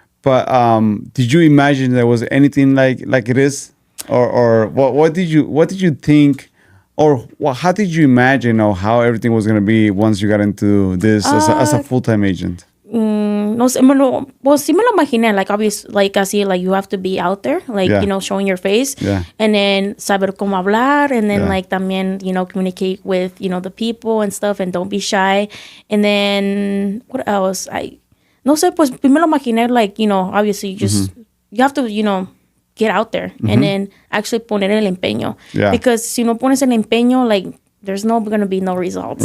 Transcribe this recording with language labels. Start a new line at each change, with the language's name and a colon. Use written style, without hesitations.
English: But did you imagine there was anything like it is, or what did you think, or how did you imagine, or how everything was going to be once you got into this as a full-time agent?
Spanish: no sé, sí me lo imaginé,
English: like, obvious, like,
Spanish: así,
English: like, you have to be out there, like, Yeah. you know, showing your face, Yeah. and then
Spanish: saber cómo hablar,
English: and then, Yeah. like, también, you know, communicate with, you know, the people and stuff, and don't be shy, and then, what else,
Spanish: no sé, pues, me lo imaginé,
English: like, you know, obviously, you have to, you know, get out there, and then actually
Spanish: poner el empeño,
English: Yeah. because
Spanish: si no pones el empeño,
English: like, there's no gonna be no results.